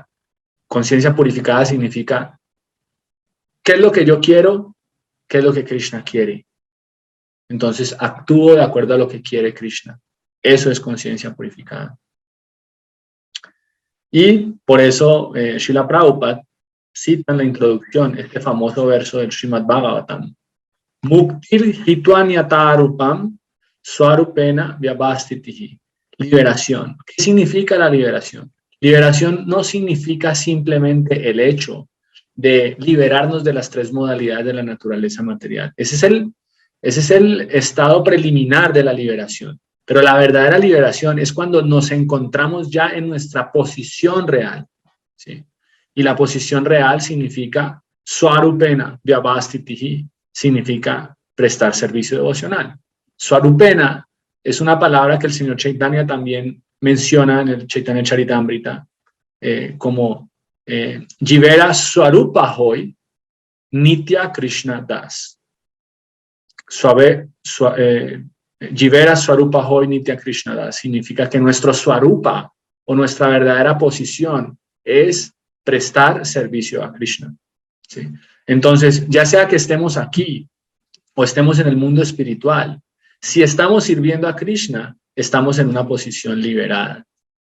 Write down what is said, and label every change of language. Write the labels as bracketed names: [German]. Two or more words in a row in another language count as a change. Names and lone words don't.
[Spanish] Conciencia purificada significa, ¿qué es lo que yo quiero? ¿Qué es lo que Krishna quiere? Entonces, actúo de acuerdo a lo que quiere Krishna. Eso es conciencia purificada. Y por eso Srila Prabhupada cita en la introducción este famoso verso del Srimad Bhagavatam. [Sanskrit] मुक्तिर् हित्वान्यतारूपम् स्वरूपेण व्यवस्थितिहि. [Spanish] Liberación. ¿Qué significa la liberación? Liberación no significa simplemente el hecho de liberarnos de las tres modalidades de la naturaleza material. Ese es el estado preliminar de la liberación. Pero la verdadera liberación es cuando nos encontramos ya en nuestra posición real, ¿sí? Y la posición real significa [Sanskrit] स्वरूपेण व्यवस्थितिहि, [Spanish] significa prestar servicio devocional. Swarupena es una palabra que el señor Chaitanya también menciona en el Chaitanya Charitamrita como [Bangla] জীবের স্বরূপ হয় নিত্য কৃষ্ণ দাস. জীবের স্বরূপ হয় নিত্য কৃষ্ণ দাস [Spanish] significa que nuestro Swarupa o nuestra verdadera posición es prestar servicio a Krishna, ¿sí? Entonces, ya sea que estemos aquí o estemos en el mundo espiritual, si estamos sirviendo a Krishna, estamos en una posición liberada.